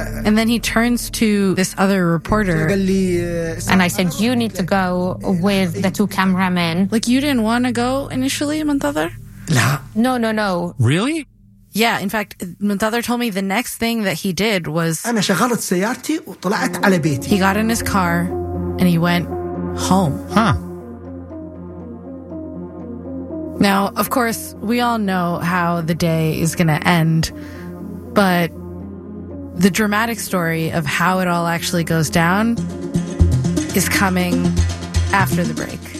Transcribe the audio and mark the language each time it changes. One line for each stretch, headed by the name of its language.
English: And then he turns to this other reporter. And I said, "You need to go with the two cameramen." Like, you didn't want to go initially, Muntather? No. Really? Yeah, in fact, Muntather told me the next thing that he did was
Arabic: أنا شغلت سيارتي وطلعت على بيتي.
English: He got in his car and he went home. Huh. Now, of course, we all know how the day is going to end, but the dramatic story of how it all actually goes down is coming after the break.